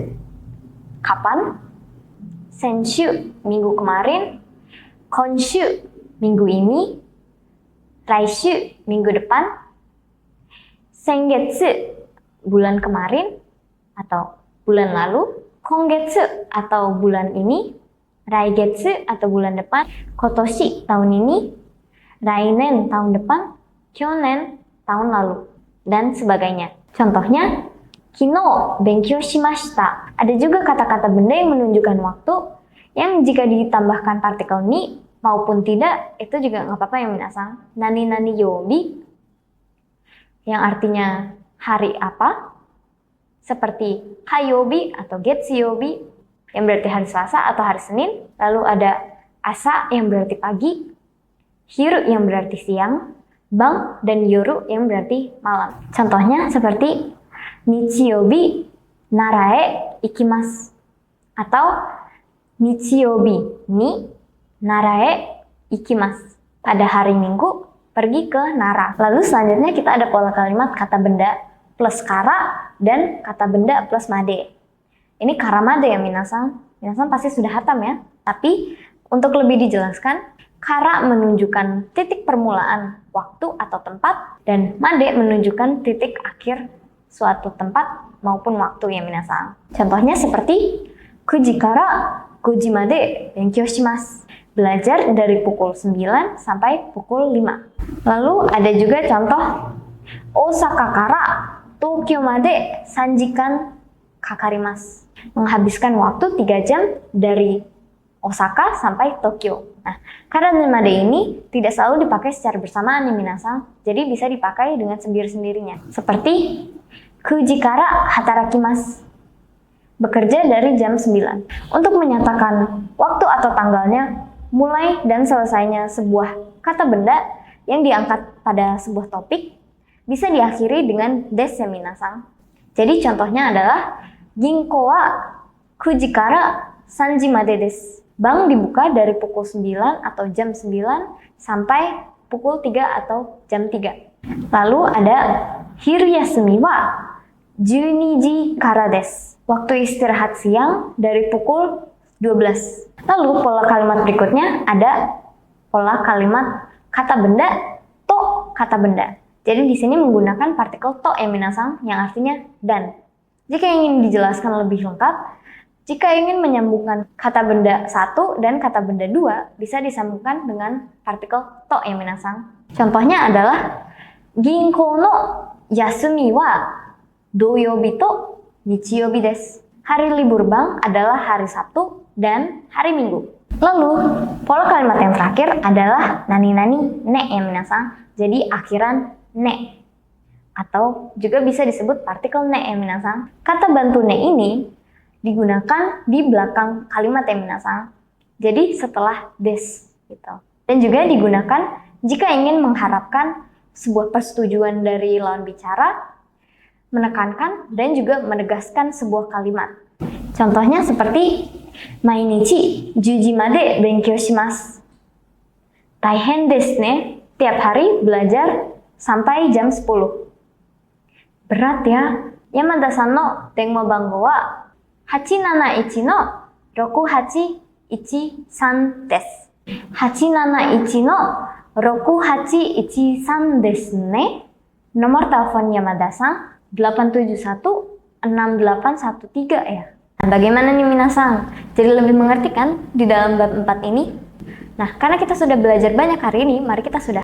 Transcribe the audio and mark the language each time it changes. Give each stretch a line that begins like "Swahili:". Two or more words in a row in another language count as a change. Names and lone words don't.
Indonesian: kapan, senshu, minggu kemarin, konshu, minggu ini, raishu, minggu depan, sengetsu, bulan kemarin atau bulan lalu, kongetsu atau bulan ini, raigetsu atau bulan depan, kotoshi, tahun ini, rainen, tahun depan, kyonen, tahun lalu, dan sebagainya. Contohnya,
Japanese: 昨日勉強しました.
Indonesian: Ada juga kata-kata benda yang menunjukkan waktu yang jika ditambahkan partikel ni maupun tidak, itu juga nggak apa-apa ya minasan.
Japanese: 何々曜日,
Indonesian: yang artinya hari apa, seperti hayobi atau getsuyobi, yang berarti hari Selasa atau hari Senin. Lalu ada asa yang berarti pagi, hiru yang berarti siang, bang dan yoru yang berarti malam. Contohnya seperti
Japanese: 日曜日奈良へ行きます atau 日曜日に奈良へ行きます.
Indonesian: Pada hari Minggu pergi ke Nara. Lalu selanjutnya kita ada pola kalimat kata benda plus kara dan kata benda plus made. Ini
Japanese: から まで
Indonesian: ya minasan. Minasan pasti sudah hatam ya. Tapi untuk lebih dijelaskan, kara menunjukkan titik permulaan waktu atau tempat, dan made menunjukkan titik akhir suatu tempat maupun waktu ya minasan. Contohnya seperti
Japanese: 9から5まで勉強します.
Indonesian: Belajar dari pukul 9 sampai pukul 5. Lalu ada juga contoh
Japanese: 大阪から東京まで3時間かかります.
Indonesian: Menghabiskan waktu 3 jam dari Osaka sampai Tokyo. Nah,
Japanese: から まで
Indonesian: ini tidak selalu dipakai secara bersamaan nih minasan. Jadi bisa dipakai dengan sendiri-sendirinya. Seperti
Japanese: 9から働きます.
Indonesian: Bekerja dari jam 9. Untuk menyatakan waktu atau tanggalnya, mulai dan selesainya sebuah kata benda yang diangkat pada sebuah topik bisa diakhiri dengan des ya minasan. Jadi contohnya adalah
Japanese: 銀行は9から3時までです.
Indonesian: Bank dibuka dari pukul 9 atau jam 9 sampai pukul 3 atau jam 3. Lalu ada
Japanese: 昼休みは12時からです.
Indonesian: Waktu istirahat siang dari pukul 12. Lalu pola kalimat berikutnya ada pola kalimat kata benda to kata benda. Jadi di sini menggunakan partikel to ya minasan yang artinya dan. Jika ingin dijelaskan lebih lengkap, jika ingin menyambungkan kata benda 1 dan kata benda 2, bisa disambungkan dengan partikel to ya minasan. Contohnya adalah
Japanese: 銀行の休みは土曜日と日曜日です.
Indonesian: Hari libur bank adalah hari Sabtu dan hari Minggu. Lalu, pola kalimat yang terakhir adalah
Japanese: 何々ね
Indonesian: ya minasan. Jadi akhiran ne. Atau juga bisa disebut partikel ne ya minasan. Kata bantu ne ini digunakan di belakang kalimat ya minasan. Jadi setelah des gitu. Dan juga digunakan jika ingin mengharapkan sebuah persetujuan dari lawan bicara, menekankan dan juga menegaskan sebuah kalimat. Contohnya seperti
Japanese: 毎日10時まで勉強します. 大変ですね,
Indonesian: tiap hari belajar sampai jam 10. Berat ya.
Japanese: 山田さんの電話番号は871の6813です. 871の6813ですね.
Indonesian: Nomor telepon Yamada-san 871-6813 ya. Bagaimana nih minasang? Jadi lebih mengerti kan di dalam bab 4 ini? Nah, karena kita sudah belajar banyak hari ini, mari kita sudah